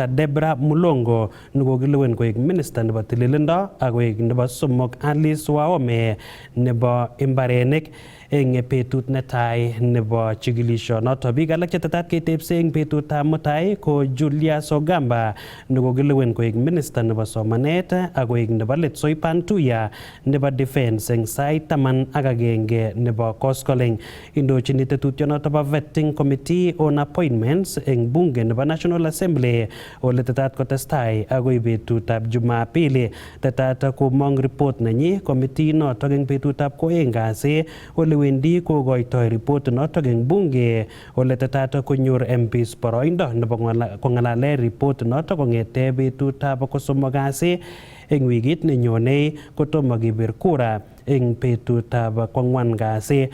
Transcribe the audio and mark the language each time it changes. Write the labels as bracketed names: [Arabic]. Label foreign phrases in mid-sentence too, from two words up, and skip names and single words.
[Kalenjin] Deborah Mulongo nekokilewen koek minister nebo tililindo ak koek nebo somok Alice Wahome nebo imbarenik eng betut netai nebo chikilisionoto. Biik alak chetetat ketebse eng betutab mutai ko Julius Ogamba nekokilewen koek minister nebo somanet ak koek nebo let Soipan Tuya nebo defense eng sait 11 nebo koskoleng. Indochini tetutionoto bo [English] vetting committee on appointments [Kalenjin] eng bunge nebo National Assembly ole tetat kotestai agoi betutab Jumapili. Tetat komong report nenyi committee noto eng betutab koeng kasi ole wendi kokoitoi report noto eng bunge ole tetat konyor MPs boroindo nebo kong'alale report noto kong'ete betutab kosomok kasi eng wikit nenyone kotomo kebir kura eng betutab kwang'wan kasi.